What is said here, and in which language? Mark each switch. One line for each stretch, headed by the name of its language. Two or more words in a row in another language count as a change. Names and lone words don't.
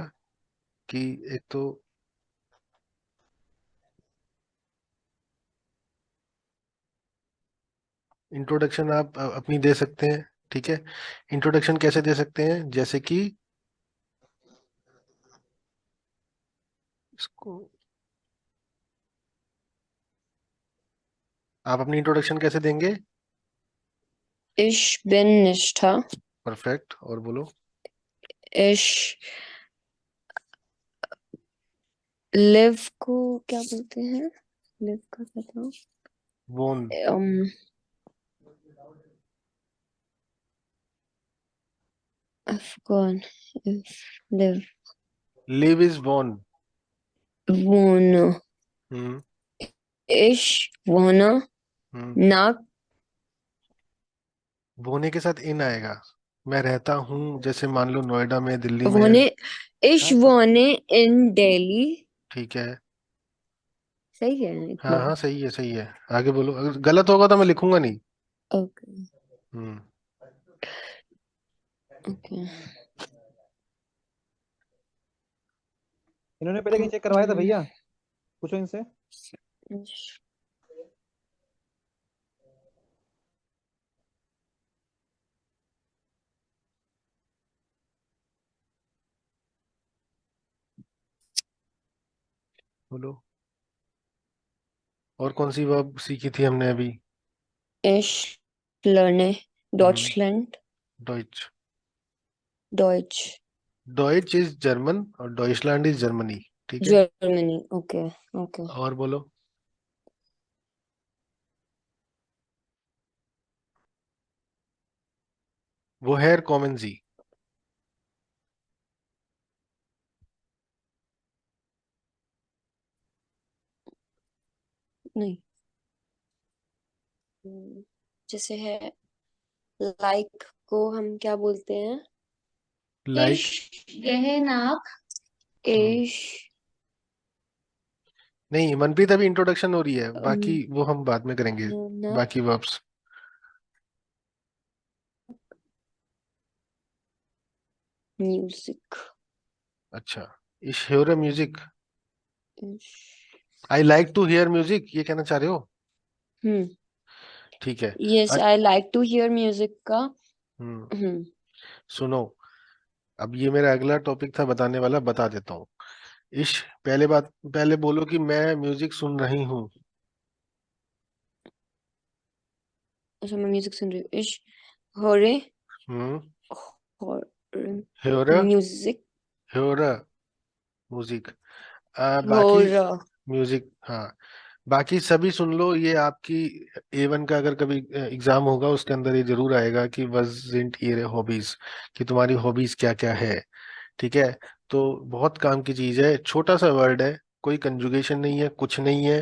Hindi: कि एक तो इंट्रोडक्शन आप अपनी दे सकते हैं। ठीक है। इंट्रोडक्शन कैसे दे सकते हैं? जैसे कि इसको, आप अपनी इंट्रोडक्शन कैसे देंगे?
German: Ich bin Nishtha.
Hindi: परफेक्ट। और बोलो। Ich live को क्या बोलते हैं? Live का क्या था? वोन।
English: I forgot. If live. live is wohn.
German: Wohne. हम्म। Ich wohne हम्म। nach
Hindi: वोने के साथ इन आएगा। मैं रहता हूँ, जैसे मान लो नोएडा में, दिल्ली में।
German: wohne. Ich
Hindi: हाँ,
German: wohne in Delhi.
Hindi: ठीक है। सही है हाँ इतना? हाँ सही है, आगे बोलो, अगर गलत होगा तो मैं लिखूंगा नहीं। ओके हम्म। ओके। इन्होंने पहले कहीं चेक करवाया था भैया? पूछो इनसे। बोलो, और कौन सी वर्ब सीखी थी हमने अभी?
German: Ich lerne Deutschland, डॉइच। Deutsch,
English: Deutsch is German और Deutschland is Germany,
Hindi: ठीक है।
English: Germany. Okay, okay.
Hindi: और बोलो।
German: woher kommen Sie?
Hindi: नहीं। जैसे है लाइक को हम क्या बोलते हैं? लाइक।
German: Ich gehe nach Ich
Hindi: नहीं, मनप्रीत अभी इंट्रोडक्शन हो रही है, बाकी um, वो हम बाद में करेंगे।
German: nach
Hindi: बाकी वर्ब्स।
English: Music.
Hindi: अच्छा,
German: ich höre म्यूजिक, Ich,
English: I like to hear music,
Hindi: ये कहना चाह रहे हो? हम्म ठीक है।
English: yes, अ- I like to hear music का। हम्म, हम्म
Hindi: सुनो, अब ये मेरा अगला टॉपिक था बताने वाला, बता देता हूँ। इश, पहले बोलो कि मैं म्यूजिक सुन रही हूँ। अच्छा, मैं म्यूजिक सुन रही हूँ।
German: Ich höre हम्म। höre höre,
English: Music.
German: höre म्यूजिक। बाकी Höre.
Hindi: म्यूजिक, हाँ। बाकी सभी सुन लो, ये आपकी A1 का अगर कभी एग्जाम होगा उसके अंदर ये जरूर आएगा कि वज़ ये हॉबीज, कि तुम्हारी हॉबीज क्या क्या है। ठीक है। तो बहुत काम की चीज है, छोटा सा वर्ड है, कोई कंजुगेशन नहीं है, कुछ नहीं है।